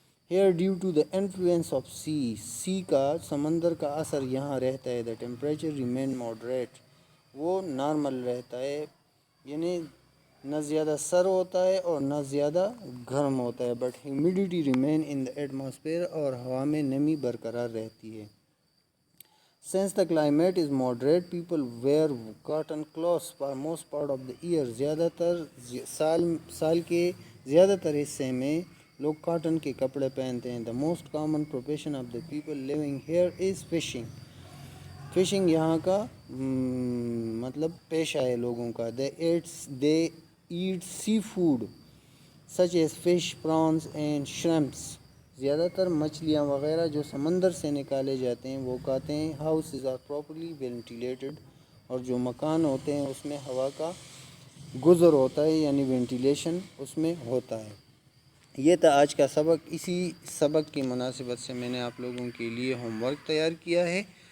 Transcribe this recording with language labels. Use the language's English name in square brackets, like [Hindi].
[English] here due to the influence of sea [Urdu] کا، سمندر کا اثر یہاں رہتا ہے. [English] the temperature remain moderate, [Urdu] وہ نارمل رہتا ہے، یعنی نہ زیادہ سر ہوتا ہے اور نہ زیادہ گرم ہوتا ہے. [English] but humidity remain in the atmosphere, [Urdu] اور ہوا میں نمی برقرار رہتی ہے. [English] Since the climate is moderate, people wear cotton clothes for most part of the year. [Urdu] زیادہ تر سال کے زیادہ تر حصے میں لوگ کاٹن کے کپڑے پہنتے ہیں. [English] The most common profession of the people living here is fishing. [Urdu] Fishing یہاں کا مطلب پیشہ ہے لوگوں کا. [English] They eat seafood such as fish, prawns and shrimps. [Urdu] زیادہ تر مچھلیاں وغیرہ جو سمندر سے نکالے جاتے ہیں وہ کھاتے ہیں. [English] houses are properly ventilated, [Urdu] اور جو مکان ہوتے ہیں اس میں ہوا کا گزر ہوتا ہے, یعنی وینٹیلیشن اس میں ہوتا ہے. یہ تھا آج کا سبق. اسی سبق کی مناسبت سے میں نے آپ لوگوں کے لیے ہوم ورک تیار کیا ہے.